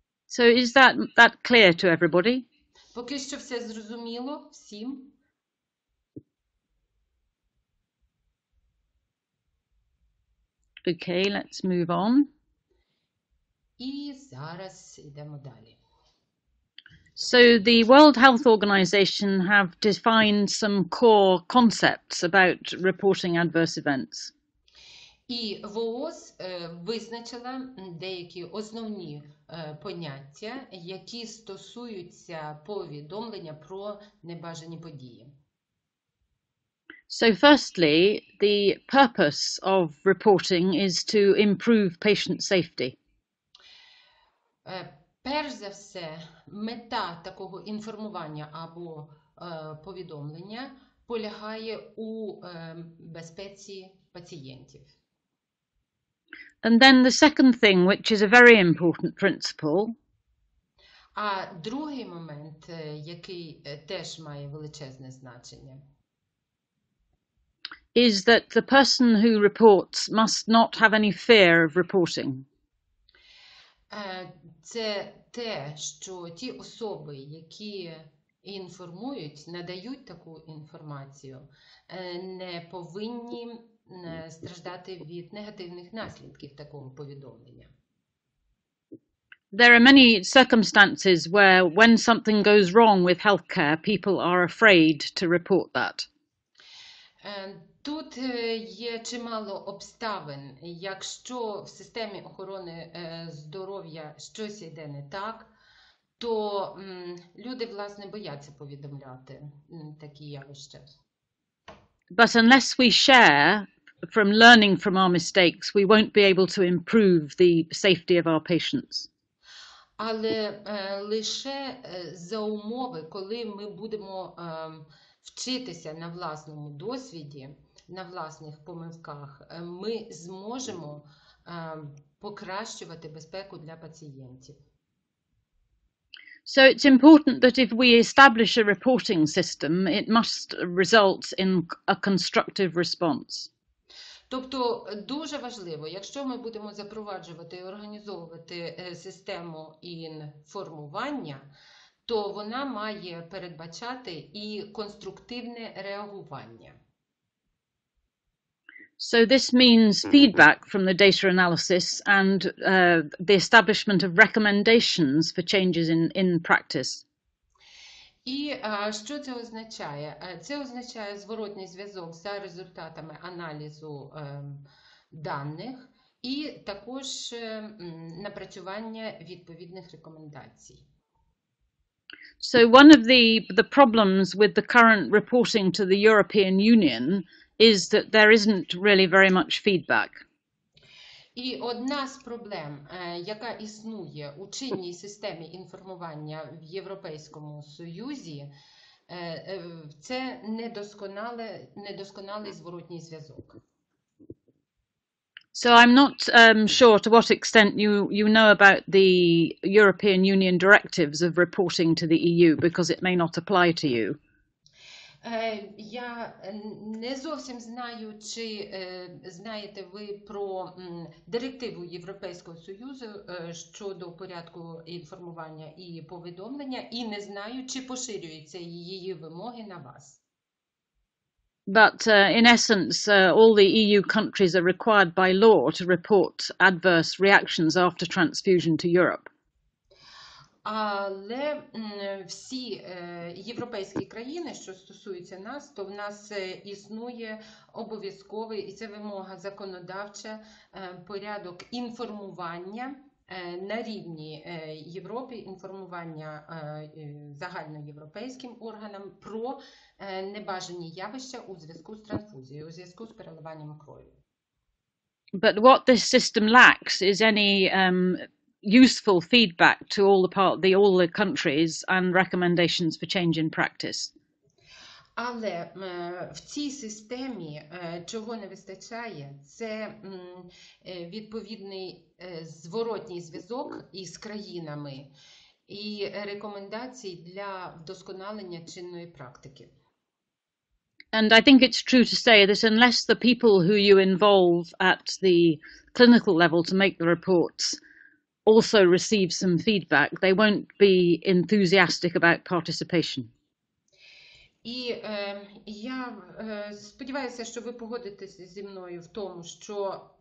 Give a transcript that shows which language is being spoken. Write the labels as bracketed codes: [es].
[en] So is that clear to everybody? [uk] Поки що все зрозуміло всім. [en] Okay, let's move on. [uk] І зараз йдемо далі. [en] So the World Health Organization have defined some core concepts about reporting adverse events. [uk] І ВООЗ визначила деякі основні поняття, які стосуються повідомлення про небажані події. [en] So firstly, the purpose of reporting is to improve patient safety. [uk] Перш за все, мета такого інформування або повідомлення полягає у безпеці пацієнтів. [en] And then the second thing, which is a very important principle, [uk] А другий момент, який теж має величезне значення, [en] is that the person who reports must not have any fear of reporting. [uk] це те, що ті особи, які інформують, надають таку інформацію, не повинні страждати від негативних наслідків такого повідомлення. [en] There are many circumstances where when something goes wrong with healthcare, people are afraid to report that. [uk] Тут є чимало обставин, якщо в системі охорони здоров'я щось йде не так, то люди, власне, бояться повідомляти такі явища. [en] But unless we share from learning from our mistakes, we won't be able to improve the safety of our patients. [uk] Але лише за умови, коли ми будемо вчитися на власному досвіді, на власних помилках, ми зможемо покращувати безпеку для пацієнтів. [en] So it's important that if we establish a reporting system, it must result in a constructive response. [uk] Тобто дуже важливо, якщо ми будемо запроваджувати і організовувати систему інформування, то вона має передбачати і конструктивне реагування. [en] So this means feedback from the data analysis and the establishment of recommendations for changes in practice. [uk] І що це означає? Це означає зворотний зв'язок за результатами аналізу даних і також напрацювання відповідних рекомендацій. [en] So one of the problems with the current reporting to the European Union is that there isn't really very much feedback. [uk] І одна з проблем, яка існує у чинній системі інформування в Європейському Союзі, це недосконалий зворотній зв'язок. [en] So I'm not sure to what extent you know about the European Union directives of reporting to the EU, because it may not apply to you. [uk] Я не зовсім знаю, чи знаєте ви про директиву Європейського Союзу щодо порядку інформування і повідомлення, і не знаю, чи поширюються її вимоги на вас. [en] But in essence, all the EU countries are required by law to report adverse reactions after transfusion to Europe. [uk] Але всі європейські країни, що стосуються нас, то в нас існує обов'язковий, і це вимога законодавча, порядок інформування на рівні Європи, інформування загальноєвропейським органам про небажані явища у зв'язку з трансфузією, у зв'язку з переливанням крові. [en] But what this system lacks is any useful feedback to all the countries and recommendations for change in practice. [uk] Але в цій системі чого не вистачає, це відповідний зворотній зв'язок із країнами і рекомендацій для вдосконалення чинної практики. [en] And I think it's true to say that unless the people who you involve at the clinical level to make the reports also receive some feedback, they won't be enthusiastic about participation. [uk] І я сподіваюся, що ви погодитеся зі мною в тому, що